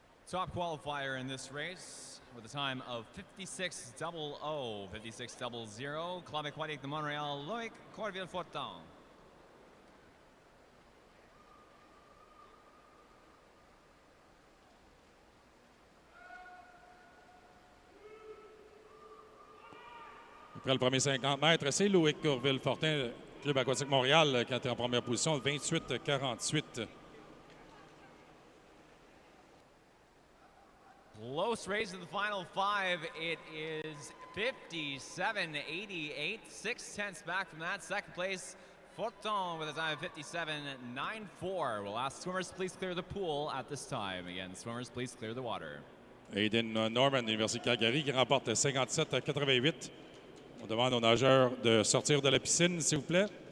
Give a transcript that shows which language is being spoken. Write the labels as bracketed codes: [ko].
[en] Top qualifier in this race with a time of 56.00, 56.00. [fr] Club Aquatique de Montréal, Loïc Courville-Fortin. Après le premier 50 mètres, c'est Loïc Courville-Fortin, Club aquatique Montréal, qui est en première position, 28-48. [en] Close race in the final 5. It is 57.88, 6/10 back from that. Second place, Fortin with a time of 57.94. We'll ask swimmers, please clear the pool at this time. Again, swimmers, please clear the water. [fr] Aiden Norman, Université de Calgary, qui remporte 57-88. On demande aux nageurs de sortir de la piscine, s'il vous plaît.